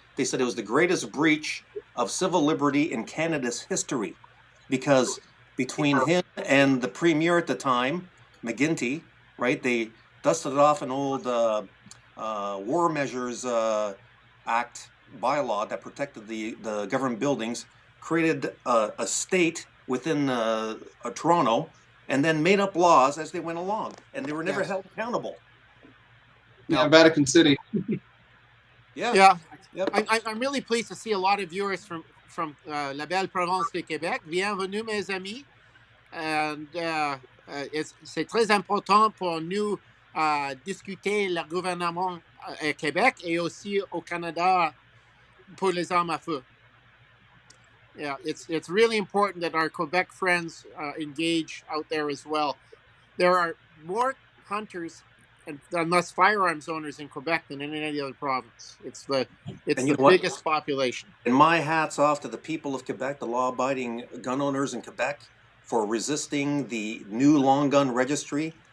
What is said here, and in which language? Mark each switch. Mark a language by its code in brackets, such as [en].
[en] They said it was the greatest breach of civil liberty in Canada's history, because between him and the Premier at the time, McGuinty, right, they dusted off an old War Measures Act bylaw that protected the government buildings, created a state within Toronto, and then made up laws as they went along, and they were never held accountable. Yeah, Vatican City. Yeah. Yep. I'm really pleased to see a lot of viewers from [fr] la belle province de Québec. Bienvenue, mes amis. And c'est très important pour nous discuter le gouvernement à Québec et aussi au Canada pour les armes à feu. [en] Yeah, it's really important that our Quebec friends engage out there as well. There are more hunters and less firearms owners in Quebec than in any other province. It's the biggest population. And my hat's off to the people of Quebec, the law-abiding gun owners in Quebec, for resisting the new long gun registry.